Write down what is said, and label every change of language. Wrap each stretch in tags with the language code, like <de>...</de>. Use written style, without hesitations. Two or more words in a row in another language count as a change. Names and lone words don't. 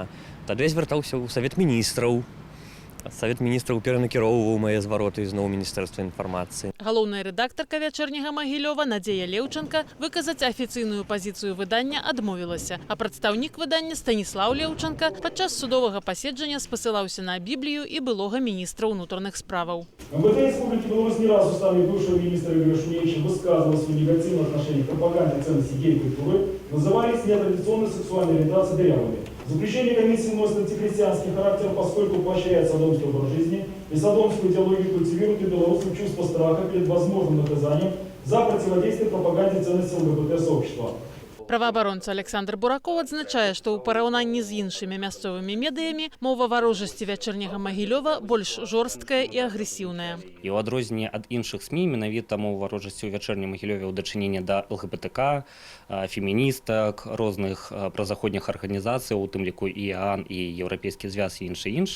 <be>Тады я звяртаўся ў Савет міністраў. Савет міністраў перанакіроўваў мае звароты ізноў у Міністэрства інфармацыі. Галоўная рэдактарка вячэрняга Магілёва Надзея Леўченка выказаць афіцыйную пазіцыю выдання адмовілася, а прадстаўнік выдання Станіслаў Леўченка падчас судовага паседжання спасылаўся на Біблію і былога міністра ўнутраных справаў.</be> <ru>МВД Республики Беларусь не раз устами бывшего министра Игоря Шуневича высказывал свое негативное отношение к пропаганде ценностей гей-культуры, назывались нетрадиционной сексуальной ориентацией дырявыми. Заключение комиссии носит антихристианский характер, поскольку поощряет содомский образ жизни и содомскую идеологию культивирует у белорусов чувство страха перед возможным наказанием за противодействие пропаганде ценностей ЛГБТ-сообщества.</ru> <be>Праваабаронца Александр Бураков адзначае, што ў параўнанні з іншымі мясцовымі медыямі мова варожасці вячэрняга Магілёва больш жорсткая і агрэсіўная. І ў адрозненне ад іншых СМІ менавіта мова варожасці ў вячэрнім Магілёве ў дачыненні да ЛГБТК, феміністак, розных празаходніх арганізацый, у тым ліку і ААН, і Еўрапейскі звяз і іншае.</be>